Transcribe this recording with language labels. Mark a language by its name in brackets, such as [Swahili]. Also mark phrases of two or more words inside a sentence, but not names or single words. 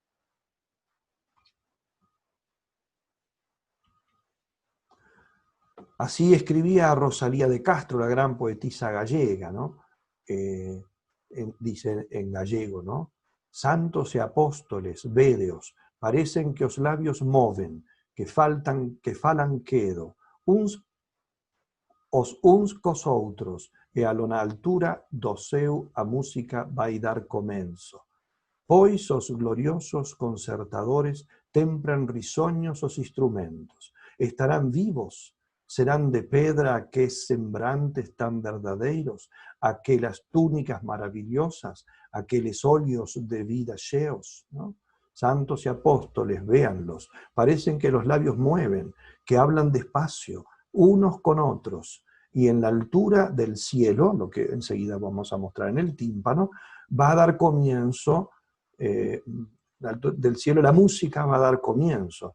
[Spanish] Así escribía Rosalía de Castro, la gran poetisa gallega, ¿no? Dice en gallego, ¿no? [Galician] Santos e apóstoles, vedeos, parecen que os labios moven, que falan quedo, uns cos outros, e a lona altura do seu a música vai dar comenzo. Pois os gloriosos concertadores tempran risoños os instrumentos, estarán vivos, serán de pedra aquellos sembrantes tan verdadeiros, aquelas túnicas maravillosas, aqueles óleos de vida cheos, [Spanish] ¿no? Santos y apóstoles, véanlos, parecen que los labios mueven, que hablan despacio, unos con otros, y en la altura del cielo, lo que enseguida vamos a mostrar en el tímpano, va a dar comienzo, del cielo la música va a dar comienzo.